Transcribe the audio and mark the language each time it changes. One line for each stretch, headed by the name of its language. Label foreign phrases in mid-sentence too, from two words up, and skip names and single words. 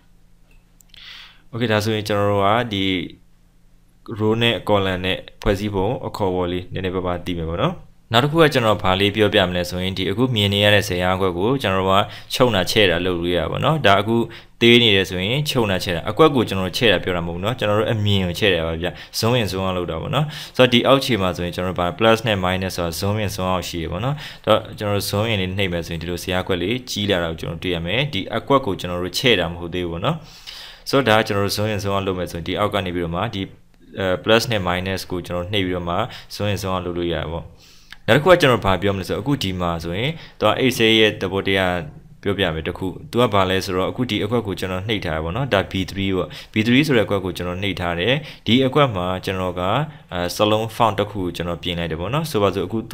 Burmese: Okay ဒါဆိုရင်ကျွန်တော်တို့ကဒီ row နဲ့ column နဲ့ဖွဲ့စည်းပုံအခေါ်အဝေါ်လေးနည်းနည်းပါးပါးသိမယ်ပေါ့နော်နောက်တစ်ခုကကျွန်တော်ဘာလေးပြောပြမလဲဆို ရင်ဒီအခုမြင်နေရတဲ့ဇာတ်အကွက်ကိုကျွန်တော်တို့ကချုပ်နာချဲ့တာလုပ်လို့ရပါတော့ဒါအခုသေးနေတယ်ဆိုရင်ချုပ်နာချဲ့တာအကွက်ကိုကျွန်တော်တို့ချဲ့တာပြောတာမဟုတ်ဘူးเนาะကျွန်တော်တို့အမြင်ကိုချဲ့တာပါဗျ
English: zoom in zoom out
Burmese: လုပ်တာပေါ့နော်ဆိုတော့ဒီအောက်ခြေမှာဆိုရင်ကျွန်တော်တို့ဘာ plus နဲ့ minus ဆိုတော့
English: zoom in zoom out
Burmese: ရှိရပါတော့တော့ကျွန်တော်တို့
English: zoom in
Burmese: လေးနှိပ်မယ်ဆိုရင်ဒီလိုဇာတ်အကွက်လေးကြီးလာတာကိုကျွန်တော်တွေ့ရမယ်ဒီအကွက်ကိုကျွန်တော်တို့ချဲ့တာမဟုတ်သေးဘူးပေါ့နော်ဆိုတော့ဒါက ကျွန်တော်တို့
English: zoom in zoom out
Burmese: လုပ်မယ်ဆိုရင်ဒီအောက်ကနေပြီးတော့မှဒီ plus နဲ့ minus ကိုကျွန်တော်နှိပ်ပြီးတော့မှ
English: zoom in zoom out
Burmese: လုပ်လို့ရပါပေါ့နောက်တစ်ခုကကျွန်တော်ဘာပြောမလဲဆိုတော့အခုဒီမှာဆိုရင်သူက Excel ရဲ့သဘောတရားပြောပြမယ်တခုသူကဘာလဲဆိုတော့အခုဒီအကွက်ကိုကျွန်တော်နှိပ်ထားရပါတော့ဒါ B3 ပေါ့ B3 ဆိုတဲ့အကွက်ကိုကျွန်တော်နှိပ်ထားတယ်ဒီအကွက်မှာကျွန်တော်ကစလုံး font တစ်ခုကိုကျွန်တော်ပြင်လိုက်တယ်ပေါ့နော်ဆိုပါစို့အခုသူ